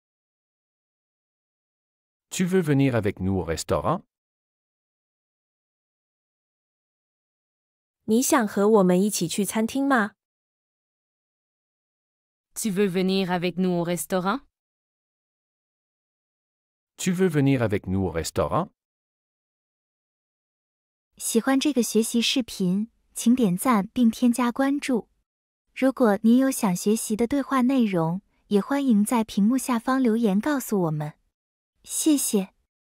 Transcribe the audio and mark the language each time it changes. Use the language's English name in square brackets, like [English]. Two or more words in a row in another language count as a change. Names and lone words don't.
[French] Tu veux venir avec nous au restaurant? [Chinese] 你想和我们一起去餐厅吗？ [French] Tu veux venir avec nous au restaurant? Tu veux venir avec nous au restaurant? [Chinese] 喜欢这个学习视频，请点赞并添加关注。如果您有想学习的对话内容，也欢迎在屏幕下方留言告诉我们。谢谢。